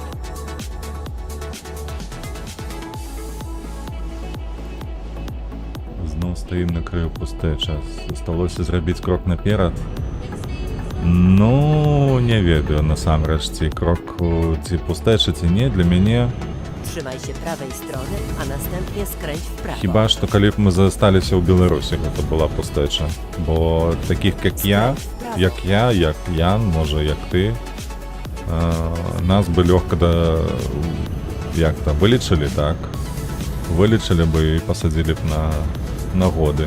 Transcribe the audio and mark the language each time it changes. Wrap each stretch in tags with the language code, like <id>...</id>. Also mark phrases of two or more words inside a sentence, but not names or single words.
<be>Зноў стаім на краю пустэча. Засталося зрабіць крок наперад. Ну, не ведаю, насамрэч, ці крок, ці пустэча, ці не, для мяне.</be> <pl>Trzymaj się prawej strony, a następnie skręć w prawo.</pl> <be>Хіба што калі б мы засталіся ў Беларусі, гэта была пустэча. Бо такіх, як Ян, можа, як ты, нас бы лёгка вылечылі, так? Вылечылі бы і пасадзілі б на годы.</be>